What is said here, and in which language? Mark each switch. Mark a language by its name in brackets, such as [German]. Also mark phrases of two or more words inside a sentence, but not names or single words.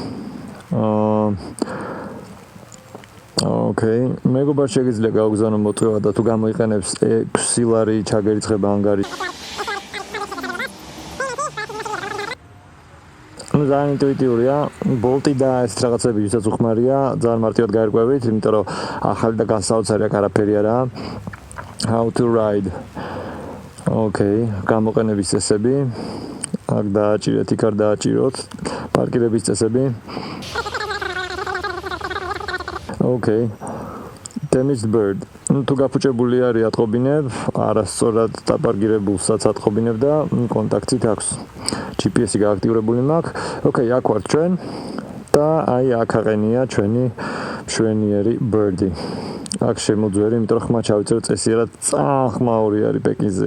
[Georgian] ოკეი, მეგობარ შეგიძლია გავგზავნო მოწვევა და თუ გამოიყენებს 6 ლარი ჩაგერიცხება ანგარი. ნუ ძალიან ინტუიტიურია, Bolt-ი და ეს რაღაცები ვისაც უხმარია, ძალიან მარტივად გაერკვევით, იმიტომ რომ ახალი და განსაოცარი აქ არაფერი არაა. [English] How to ride. [Georgian] ოკეი, გამოყენების წესები. აქ დააჭირეთ, იქ არ დააჭიროთ. პარკირების წესები. ოკეი. [English] Damaged bird. [Georgian] ნუ თუ გაფუჭებული არის ატყობინებ, არასწორად დაპარკირებულსაც ატყობინებ და კონტაქტით აქვს. GPS-ი გააქტიურებული მაქვს. ოკეი, აქ ვართ ჩვენ და აი აქ აყენია ჩვენი მშვენიერი bird-ი. აქ შემოძვერი, იმიტომ რომ ხმა ჩავიწერ წესიერად ძალიან ხმაური არის პეკინზე.